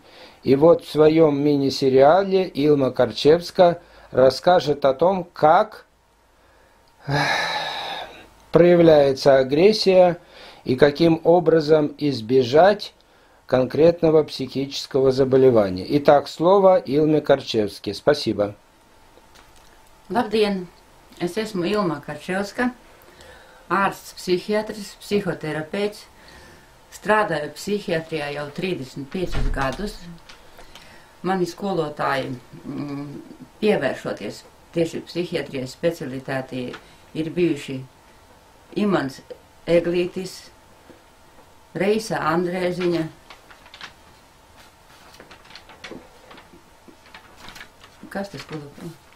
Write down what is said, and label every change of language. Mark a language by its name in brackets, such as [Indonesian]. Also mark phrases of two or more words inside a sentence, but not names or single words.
[Russian] И вот в своем мини-сериале Илма Карчевская расскажет о том, как проявляется агрессия и каким образом избежать конкретного психического заболевания. Итак, слово Илме Карчевской. Спасибо. [Latvian] Labdien! Es esmu Ilma Karčevska, ārsts, psihiatris, psihoterapeits. Strādāju psihiatrijā jau 35 gadus. Mani skolotāji, pievēršoties tieši psihiatrijas specialitātei, ir bijuši Imants Eglītis, Reisa Andrēziņa, kas tas skolotāji?